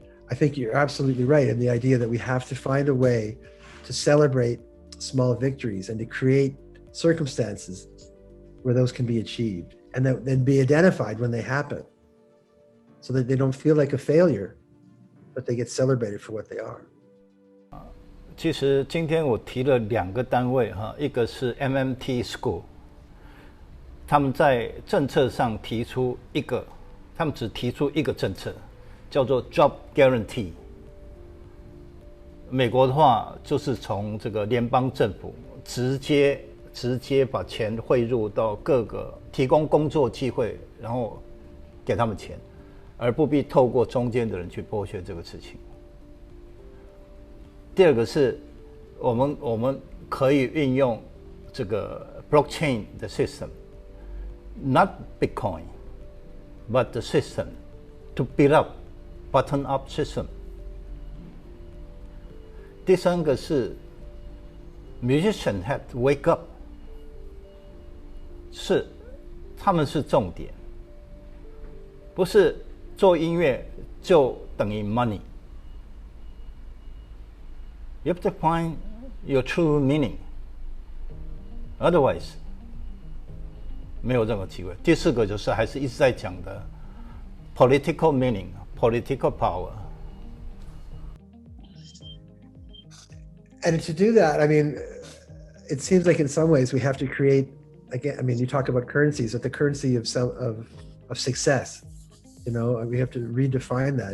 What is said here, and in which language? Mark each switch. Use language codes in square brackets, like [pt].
[en] I think you're absolutely right in the idea that we have to find a way to celebrate small victories and to create circumstances where those can be achieved and that then be identified when they happen so that they don't feel like a failure, but they get celebrated for what they are. [zh] 其实今天我提了2个单位哈，一个是 MMT School， 他们在政策上提出一个，他们只提出一个政策，叫做 Job Guarantee。美国的话就是从这个联邦政府直接把钱汇入到各个提供工作机会，然后给他们钱，而不必透过中间的人去剥削这个事情。第二个是我们可以运用这个 blockchain 的 system， [en] not Bitcoin, but the system to build up bottom-up system。 [zh] 第三个是 [en] musicians have to wake up， [zh] 是他们是重点，不是做音乐就等于 [en] money。You have to find your true meaning. Otherwise, [zh] 没有任何机会。第四个就是还是一直在讲的 [en] political meaning, political power. And to do that, I mean, it seems like in some ways we have to create, again, I mean, you talk about currencies, but the currency of success, you know, we have to redefine that.